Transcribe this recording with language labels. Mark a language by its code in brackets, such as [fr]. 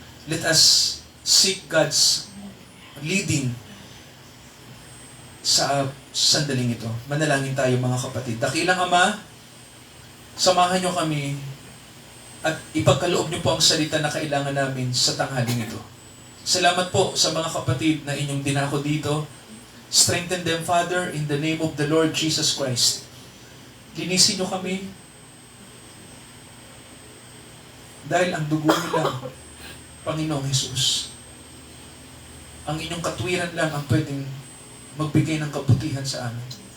[en] Let us seek God's leading [tl] sa sandaling ito. Manalangin tayo mga kapatid. Dakilang Ama, samahan niyo kami at ipagkaloob niyo po ang salita na kailangan namin sa tanghaling ito. Salamat po sa mga kapatid na inyong dinako dito. [en] Strengthen them, Father, in the name of the Lord Jesus Christ. [tl] Linisin niyo kami dahil ang dugo nila, Panginoong Jesus, ang inyong katwiran lang ang pwedeng magbigay ng kabutihan sa amin.